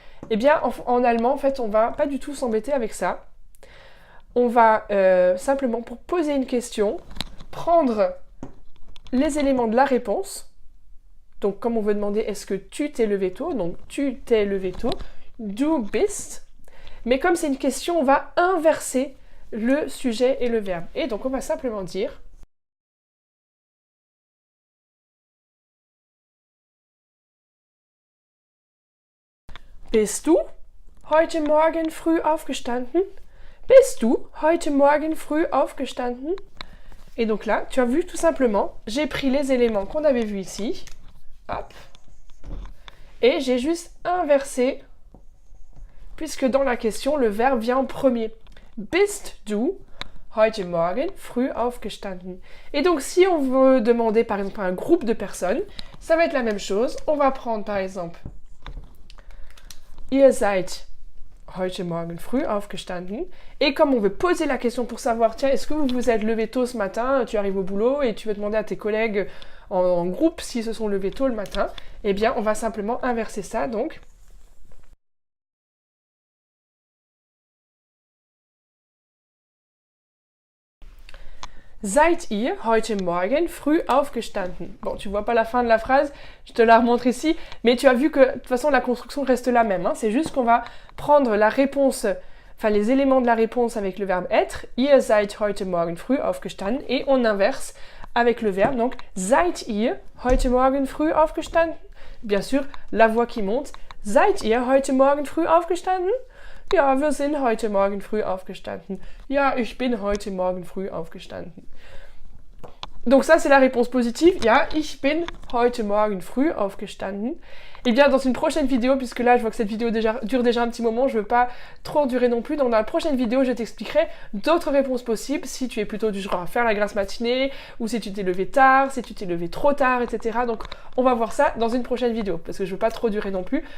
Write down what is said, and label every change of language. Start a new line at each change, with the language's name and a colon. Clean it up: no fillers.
French: Eh bien, en allemand, en fait, on va pas du tout s'embêter avec ça. On va simplement, pour poser une question, prendre les éléments de la réponse. Donc, comme on veut demander « est-ce que tu t'es levé tôt ?» Donc, tu t'es levé tôt.
German: Du bist.
French: Mais comme c'est une question, on va inverser le sujet et le verbe. Et donc, on va simplement dire
German: Bist du heute Morgen früh aufgestanden? Bist du heute Morgen früh aufgestanden?
French: Et donc là, tu as vu tout simplement, j'ai pris les éléments qu'on avait vus ici. Hop. Et j'ai juste inversé, puisque dans la question, le verbe vient en premier.
German: Bist du heute Morgen früh aufgestanden?
French: Et donc, si on veut demander, par exemple, à un groupe de personnes, ça va être la même chose. On va prendre, par exemple,
German: Ihr seid heute Morgen früh aufgestanden.
French: Et comme on veut poser la question pour savoir, tiens, est-ce que vous vous êtes levé tôt ce matin? Tu arrives au boulot et tu veux demander à tes collègues en groupe s'ils se sont levés tôt le matin. Eh bien, on va simplement inverser ça, donc...
German: Seid ihr heute Morgen früh aufgestanden?
French: Bon, tu vois pas la fin de la phrase, je te la remontre ici, mais tu as vu que de toute façon la construction reste la même. Hein. C'est juste qu'on va prendre la réponse, enfin les éléments de la réponse avec le verbe être.
German: Ihr seid heute Morgen früh aufgestanden
French: et on inverse avec le verbe. Donc,
German: seid ihr heute Morgen früh aufgestanden?
French: Bien sûr, la voix qui monte.
German: Seid ihr heute Morgen früh aufgestanden? Ja, wir sind heute Morgen früh aufgestanden. Ja, ich bin heute Morgen früh aufgestanden.
French: Donc ça, c'est la réponse positive.
German: Ja, ich bin heute Morgen früh aufgestanden.
French: Et bien, dans une prochaine vidéo, puisque là, je vois que cette vidéo dure déjà un petit moment, je veux pas trop durer non plus. Donc dans la prochaine vidéo, je t'expliquerai d'autres réponses possibles, si tu es plutôt du genre à faire la grasse matinée, ou si tu t'es levé tard, si tu t'es levé trop tard, etc. Donc on va voir ça dans une prochaine vidéo, parce que je veux pas trop durer non plus.